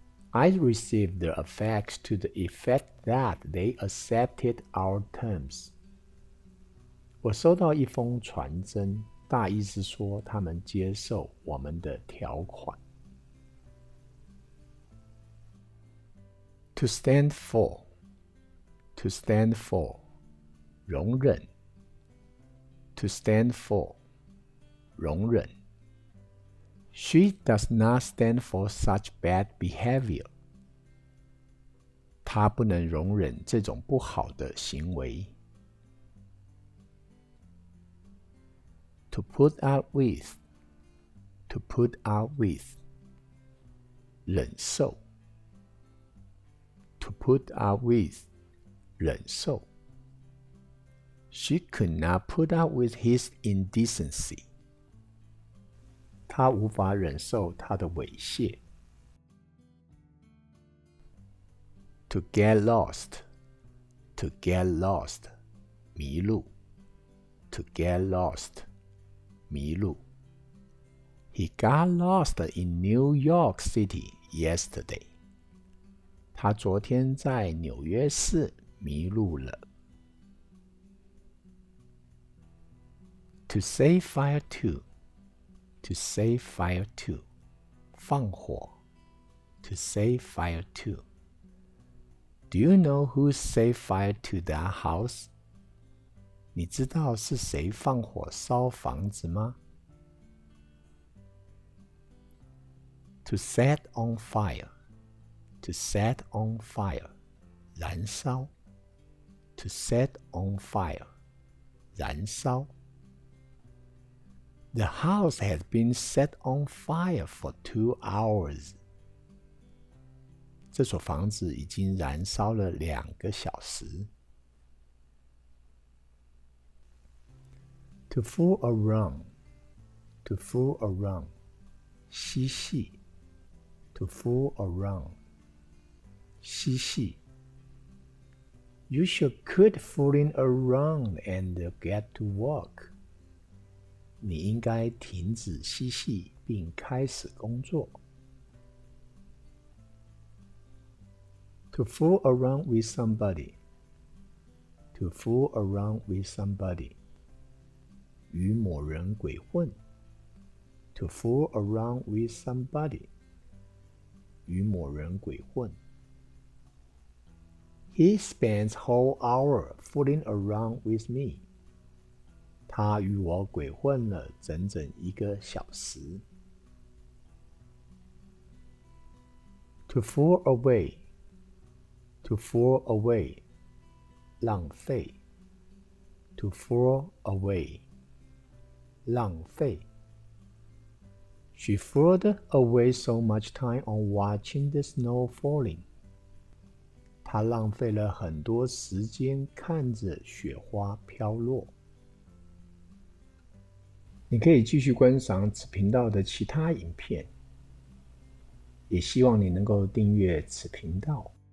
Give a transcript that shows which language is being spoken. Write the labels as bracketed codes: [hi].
[en] I received the fax to the effect that they accepted our terms. [zh] 我收到一封传真，大意是说他们接受我们的条款。 [en] To stand for. To stand for. 容忍。 To stand for. 容忍。 She does not stand for such bad behavior. [zh] 她不能容忍这种不好的行为。 [en] To put up with. To put up with. 忍受。 To put up with. 忍受。 She could not put up with his indecency. [zh] 她无法忍受他的猥亵。 [en] To get lost. To get lost. 迷路。 To get lost. 迷路。 He got lost in New York City yesterday. [zh] 他昨天在纽约市迷路了。 [en] To set fire to. To set fire to. 放火。 To set fire to. Do you know who set fire to that house? [zh] 你知道是谁放火烧房子吗？ [en] To set on fire. To set on fire. 燃烧。 To set on fire. 燃烧。 The house has been set on fire for 2 hours. [zh] 这所房子已经燃烧了2个小时。 [en] To fool around. To fool around. 嬉戏。 To fool around. 嬉戏。 You should quit fooling around and get to work. [zh] 你应该停止嬉戏并开始工作。 [en] To fool around with somebody. To fool around with somebody. [zh] 与某人鬼混。 [en] To fool around with somebody. [zh] 与某人鬼混。 [en] He spends whole hour fooling around with me. [zh] 他与我鬼混了整整1个小时。 [en] To fool away. To fool away. 浪费。 To fool away. 浪费。 She fooled away so much time on watching the snow falling. [zh] 她浪费了很多时间看着雪花飘落。你可以继续观赏此频道的其他影片，也希望你能够订阅此频道。